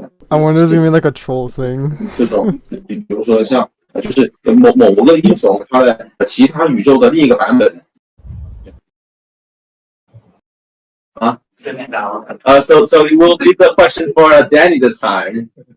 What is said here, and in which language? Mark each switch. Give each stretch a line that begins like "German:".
English: I wonder if it's gonna be like a troll thing.
Chinese: 这种，比如说像就是某个英雄他的其他宇宙的另一个版本。啊？
English: So we will leave the question for Danny this time.